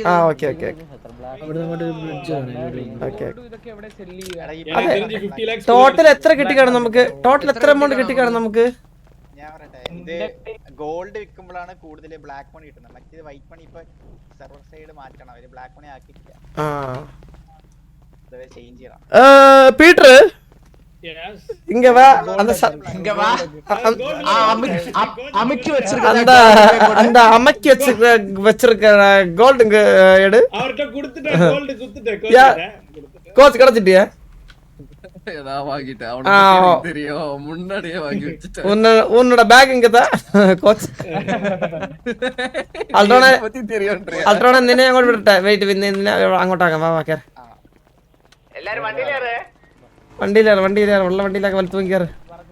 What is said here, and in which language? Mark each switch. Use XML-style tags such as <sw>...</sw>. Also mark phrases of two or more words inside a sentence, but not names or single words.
<ml>ആ ഓക്കെ ടോട്ടൽ എത്ര കിട്ടിക്കാണും നമുക്ക്? ടോട്ടൽ എത്ര എമൗണ്ട് കിട്ടിക്കാണും നമുക്ക്? ഞാൻ പറയട്ടെ, ഇത് ഗോൾഡ് വിൽക്കുമ്പോഴാണ് കൂടുതൽ</ml> <en>black money</en> <ml>കിട്ടുന്നത്. മറ്റേത്</ml> <en>white money</en> <ml>ഇപ്പൊ</ml> <en>server side</en> <ml>മാറ്റണം. അവര്</ml> <en>black money</en> <ml>ആക്കിയിട്ടില്ല. ചേഞ്ച് ചെയ്യണം. പീറ്റർ</ml> <en>Yes.</en> <ta>இங்க வா அந்த இங்க வா அமுக்கி அந்த அந்த அமக்கி வச்சிருக்க கோல்டு இங்க எடு. அவர்கிட்ட கொடுத்துட்டேன் கோல்டு கொடுத்துட்டேன். கோச் கிடைச்சிட்டியா? நான் வாங்கிட்டேன். அவனுக்கு தெரியும் முன்னாடியே வாங்கி வச்சிட்டேன். உன்னோட பேக் இங்க தான் கோச். அல்ட்ரோனா பத்தி தெரியும்ன்றே.</ta> <ml>அல்ட்ரோனா നിന്നെ അങ്ങോട്ട് വിടട്ടെ. വെയിറ്റ് നിന്നെ അങ്ങോട്ടാക്കാം. വാ വാ കേറ്. എല്ലാരും വണ്ടിയിലേറ്. വണ്ടിയിലേറ് ഉള്ള വണ്ടിയിലൊക്കെ വലിച്ചു നോക്കിയാറ്.</ml>